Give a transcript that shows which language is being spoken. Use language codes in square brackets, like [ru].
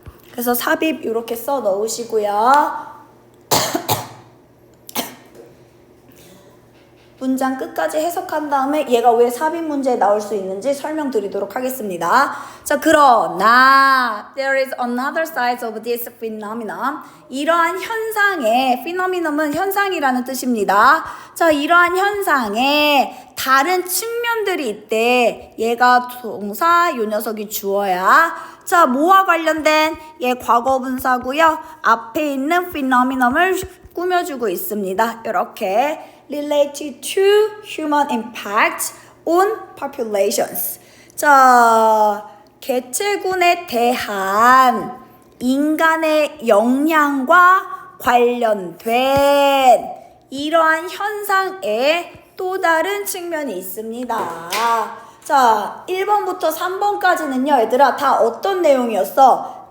[ko] 그래서 삽입 이렇게 써 넣으시고요. 문장 끝까지 해석한 다음에 얘가 왜 삽입 문제에 나올 수 있는지 설명드리도록 하겠습니다. 자, 그러나 [en] there is another side of this phenomenon. [ko] 이러한 현상의 phenomenon은 현상이라는 뜻입니다. 자, 이러한 현상에 다른 측면들이 있대. 얘가 동사, 요 녀석이 주어야. 자, 뭐와 관련된? 얘 과거분사고요. 앞에 있는 phenomenon을 꾸며주고 있습니다. 이렇게 [en] related to human impact on populations. [ko] 자, 개체군에 대한 인간의 영향과 관련된 이러한 현상에 또 다른 측면이 있습니다. 자, 1번부터 3번까지는요, 얘들아, 다 어떤 내용이었어?